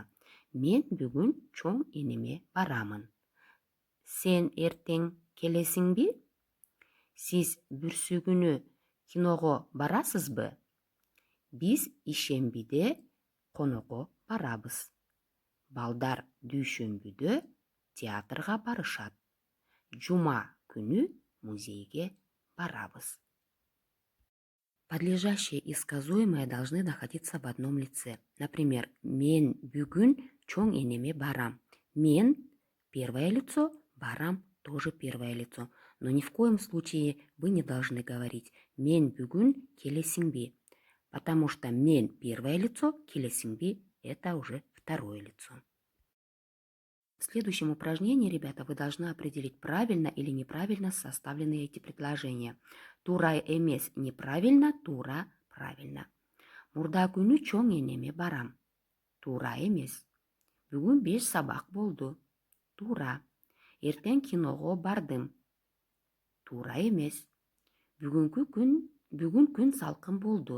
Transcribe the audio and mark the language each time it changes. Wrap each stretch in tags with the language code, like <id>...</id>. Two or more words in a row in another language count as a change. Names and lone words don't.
<ky>Мен бүгүн чоң энеме барамын. Сен эртең келесиңби? Сиз бүрсү күнү киного барасызбы? Биз ишембиде коного барабыз. Балдар дүйшөмбүдө театрга барышат. Жума күнү музейге барабыз.</ky> <ru>Подлежащее и сказуемое должны находиться в одном лице. Например,</ru> <ky>мен бүгүн чоң энеме барам.</ky> <ru>Мен первое лицо, барам тоже первое лицо. Но ни в коем случае вы не должны говорить</ru> <ky>мен бүгүн келесиңби,</ky> <ru>потому что мен первое лицо, келесиңби это уже второе лицо. В следующем упражнении, ребята, вы должны определить, правильно или неправильно составлены эти предложения.</ru> <ky>Тура эмес неправильно, тура правильно. Мурда күнү чоң энеме барам. Тура эмес. Бүгүн 5 сабак болду. Тура. Эртең киного бардым. Тура эмес. Бүгүн күн салкын болду.</ky>